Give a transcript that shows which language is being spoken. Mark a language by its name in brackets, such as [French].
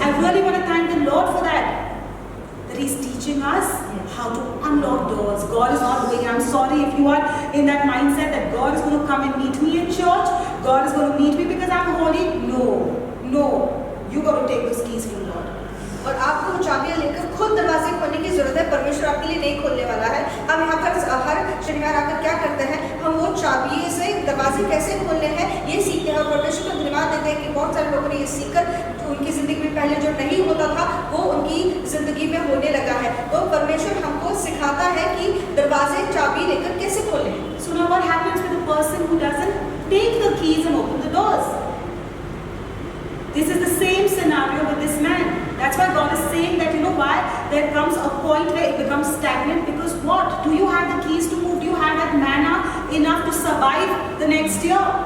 [English] I really want to thank the Lord for that. That He's teaching us how to unlock doors. God is not doing it. I'm sorry if you are in that mindset that God is going to come and meet me in church. God is going to meet me because I'm holy. No. You got to take those keys from God. [Hindi] और आपको चाबियां लेकर खुद दरवाजे खोलने की जरूरत है. परमेश्वर आपके लिए नहीं खोलने वाला है. हम यहाँ पर हर शनिवार आकर क्या करते हैं, हम वो चाबी से दरवाजे कैसे खोलने हैं ये सीखते हैं. और परमेश्वर को धन्यवाद देते हैं कि बहुत सारे लोगों ने ये सीखकर उनकी जिंदगी में पहले जो नहीं होता था वो उनकी जिंदगी में होने लगा है. तो परमेश्वर हमको सिखाता है कि दरवाजे चाबी लेकर कैसे खोलें. [English] So now what happens with the person who doesn't take the keys and open the doors? This is the same scenario with this man. That's why God is saying that, you know why? There comes a point where it becomes stagnant, because what? Do you have the keys to move? Do you have that manna enough to survive the next year?